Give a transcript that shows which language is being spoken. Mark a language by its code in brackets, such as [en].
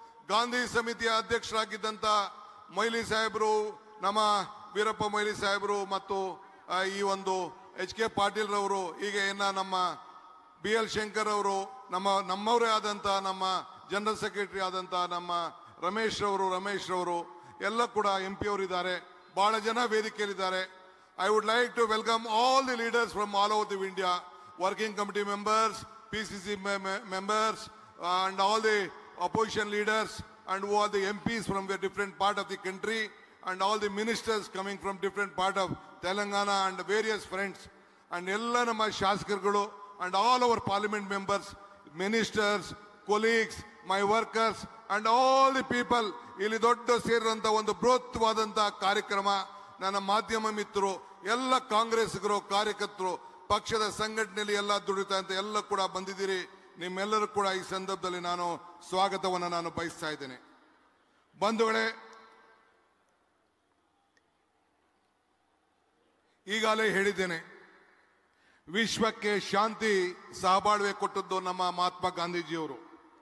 [kn] ಗಾಂಧಿ ಸಮಿತಿಯ ಅಧ್ಯಕ್ಷರಾಗಿದ್ದಂತ ಮೊಯ್ಲಿ ಸಾಹೇಬರು, ನಮ್ಮ ವೀರಪ್ಪ ಮೊಯ್ಲಿ ಸಾಹೇಬರು ಮತ್ತು ಈ ಒಂದು ಎಚ್ ಕೆ ಪಾಟೀಲ್ ರವರು, ಹೀಗೆ ನಮ್ಮ ಬಿ ಎಲ್ ಶಂಕರ್ ಅವರು, ನಮ್ಮವರೇ ಆದಂತ ನಮ್ಮ ಜನರಲ್ ಸೆಕ್ರೆಟರಿ ಆದಂತ ನಮ್ಮ ರಮೇಶ್ ರವರು ಎಲ್ಲ ಕೂಡ MP ಅವರಿದ್ದಾರೆ. ಬಹಳ ಜನ ವೇದಿಕೆಯಲ್ಲಿದ್ದಾರೆ. [en] I would like to welcome all the leaders from all over the India, working committee members, PCC members, and all the opposition leaders, and who are the MPs from the different part of the country, and all the ministers coming from different part of Telangana and various friends, and [kn] ella nama shasakargalu, [en] and all our parliament members, ministers, colleagues, my workers, and all the people. [kn] ಇಲ್ಲಿ ದೊಡ್ಡ ಸೇರಿದಂತ ಒಂದು ಬೃಹತ್ವಾದಂತ ಕಾರ್ಯಕ್ರಮ. ನನ್ನ ಮಾಧ್ಯಮ ಮಿತ್ರರು, ಎಲ್ಲ ಕಾಂಗ್ರೆಸ್ಗರು, ಕಾರ್ಯಕರ್ತರು, ಪಕ್ಷದ ಸಂಘಟನೆಯಲ್ಲಿ ಎಲ್ಲ ದುಡಿತಾ ಅಂತ ಎಲ್ಲ ಕೂಡ ಬಂದಿದ್ದೀರಿ. ನಿಮ್ಮೆಲ್ಲರೂ ಕೂಡ ಈ ಸಂದರ್ಭದಲ್ಲಿ ನಾನು ಸ್ವಾಗತವನ್ನು ನಾನು ಬಯಸ್ತಾ ಇದ್ದೇನೆ. ಬಂಧುಗಳೇ, ಈಗಾಗಲೇ ಹೇಳಿದ್ದೇನೆ, ವಿಶ್ವಕ್ಕೆ ಶಾಂತಿ ಸಹಬಾಳ್ವೆ ಕೊಟ್ಟದ್ದು ನಮ್ಮ ಮಹಾತ್ಮ ಗಾಂಧೀಜಿಯವರು.